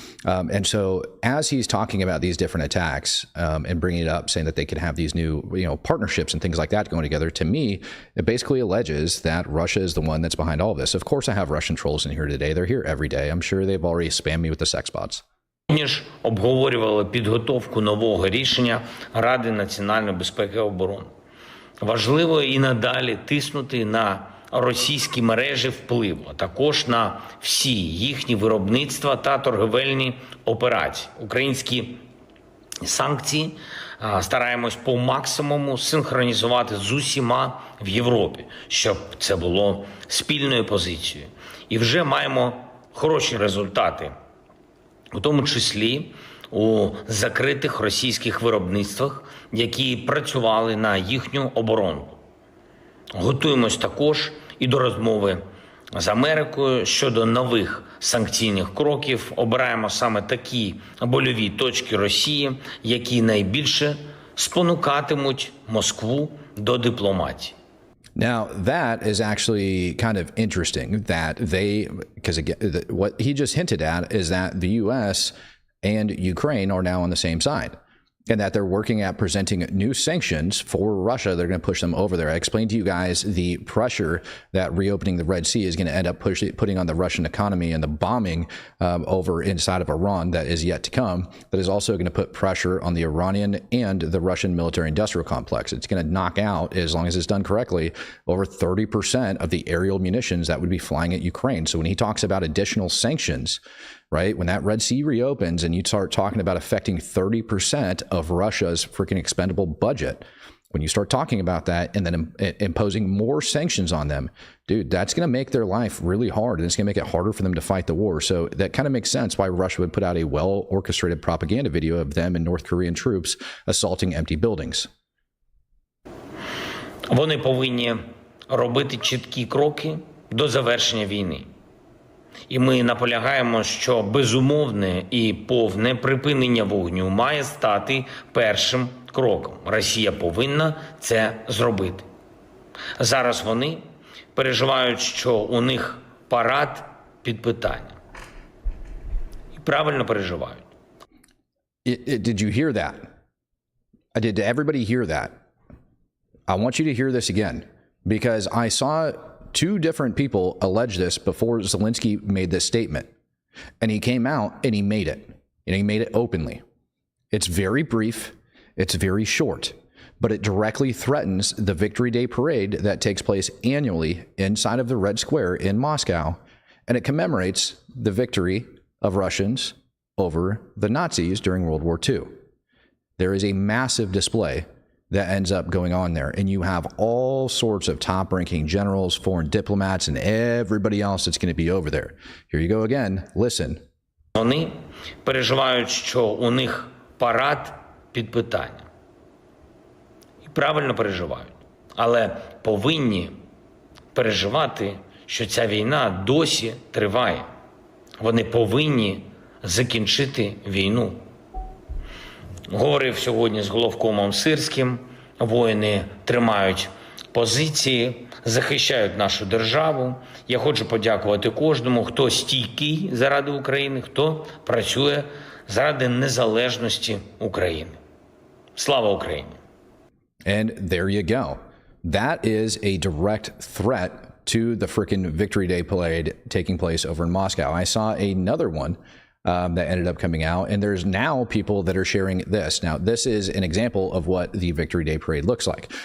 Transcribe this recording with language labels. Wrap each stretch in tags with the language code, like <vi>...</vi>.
<en>And so as he's talking about these different attacks and bringing it up, saying that they could have these new, partnerships and things like that going together, to me, it basically alleges that Russia is the one that's behind all of this. Of course, I have Russian trolls in here today. They're here every day. I'm sure they've already spammed me with the sex bots.</en> <uk>ж обговорювали підготовку нового рішення Ради національної безпеки і оборони. Важливо і надалі тиснути на російські мережі впливу, а також на всі їхні виробництва та торговельні операції. Українські санкції стараємось по максимуму синхронізувати з усіма в Європі, щоб це було спільною позицією. І вже маємо хороші результати, у тому числі у закритих російських виробництвах, які працювали на їхню оборону. Готуємось також і до розмови з Америкою щодо нових санкційних кроків. Обираємо саме такі больові точки Росії, які найбільше спонукатимуть Москву до дипломатії.</uk> <en>Now, that is actually kind of interesting that because again, what he just hinted at is that the U.S. and Ukraine are now on the same side, and that they're working at presenting new sanctions for Russia. They're going to push them over there. I explained to you guys the pressure that reopening the Red Sea is going to end up putting on the Russian economy, and the bombing over inside of Iran that is yet to come, that is also going to put pressure on the Iranian and the Russian military-industrial complex. It's going to knock out, as long as it's done correctly, over 30% of the aerial munitions that would be flying at Ukraine. So when he talks about additional sanctions, right, when that Red Sea reopens and you start talking about affecting 30% of Russia's freaking expendable budget, when you start talking about that and then imposing more sanctions on them, dude, that's going to make their life really hard, and it's going to make it harder for them to fight the war. So that kind of makes sense why Russia would put out a well-orchestrated propaganda video of them and North Korean troops assaulting empty buildings.</en> <uk>Вони повинні робити чіткі кроки до завершення війни. І ми наполягаємо, що безумовне і повне припинення вогню має стати першим кроком. Росія повинна це зробити. Зараз вони переживають, що у них парад під питанням. І правильно переживають.</uk> <en>Did you hear that? Did everybody hear that? I want you to hear this again, because I saw two different people allege this before Zelensky made this statement. And he came out and he made it. And he made it openly. It's very brief. It's very short. But it directly threatens the Victory Day parade that takes place annually inside of the Red Square in Moscow. And it commemorates the victory of Russians over the Nazis during World War II. There is a massive display that ends up going on there. And you have all sorts of top-ranking generals, foreign diplomats, and everybody else that's going to be over there. Here you go again. Listen.</en> <uk>Вони переживають, що у них парад під питанням. І правильно переживають. Але повинні переживати, що ця війна досі триває. Вони повинні закінчити війну. Говорив сьогодні з головкомом Сирським. Воїни тримають позиції, захищають нашу державу. Я хочу подякувати кожному, хто стійкий заради України, хто працює заради незалежності України. Слава Україні!</uk> <en>And there you go. That is a direct threat to the frickin' Victory Day parade taking place over in Moscow. I saw another one that ended up coming out, and there's now people that are sharing this. Now, this is an example of what the Victory Day parade looks like.</en>